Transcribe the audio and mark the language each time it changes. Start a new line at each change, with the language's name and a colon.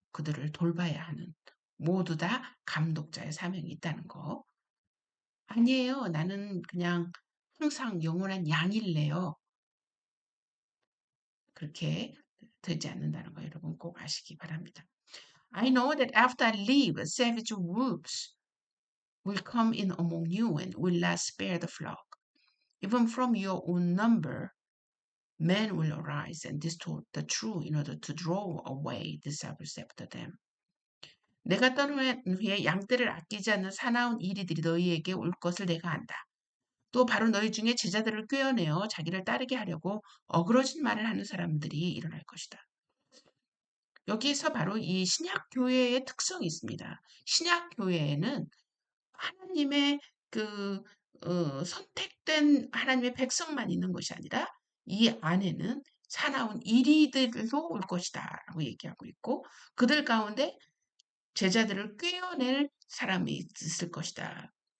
Korean: 그들을 돌봐야 하는 모두 다 감독자의 사명이 있다는 거. 아니에요. 나는 그냥 항상 영원한 양일래요. 그렇게 되지 않는다는 거 여러분 꼭 아시기 바랍니다.
English: I know that after I leave, savage wolves will come in among you and will not spare the flock. Even from your own number, men will arise and distort the truth in order to draw away disciples after them.
Korean: 내가 떠난 후에 양떼를 아끼지 않는 사나운 이리들이 너희에게 올 것을 내가 안다. 또 바로 너희 중에 제자들을 꿰어내어 자기를 따르게 하려고 어그러진 말을 하는 사람들이 일어날 것이다. 여기에서 바로 이 신약 교회의 특성이 있습니다. 신약 교회에는 하나님의 그 선택된 하나님의 백성만 있는 것이 아니라 이 안에는 사나운 이리들도 올 것이다라고 얘기하고 있고 그들 가운데 제자들을 꿰어낼 사람이 있을 것이다.